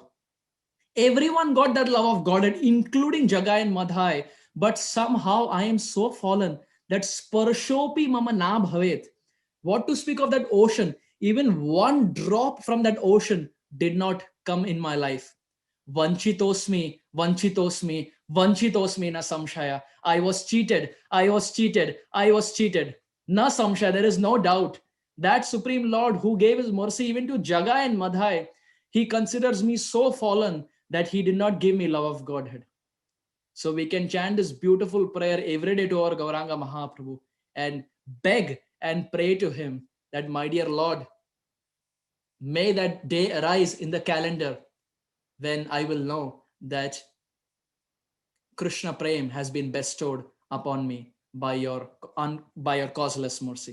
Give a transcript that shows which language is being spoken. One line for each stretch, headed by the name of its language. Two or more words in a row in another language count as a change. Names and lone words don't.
English: Everyone got that love of Godhead, including Jagai and Madhai. But somehow I am so fallen that
Sanskrit: स्पर्शोऽपि मम नाभवत्.
English: What to speak of that ocean? Even one drop from that ocean did not come in my life.
Sanskrit: वञ्चितोऽस्मि वञ्चितोऽस्मि वञ्चितोऽस्मि न संशयः.
English: I was cheated, I was cheated, I was cheated.
Sanskrit: न संशयः,
English: there is no doubt. That Supreme Lord who gave his mercy even to Jagai and Madhai, he considers me so fallen that he did not give me love of Godhead. So we can chant this beautiful prayer every day to our Gauranga Mahaprabhu and beg and pray to him that, my dear Lord, may that day arise in the calendar when I will know that Krishna Prem has been bestowed upon me by your causeless mercy.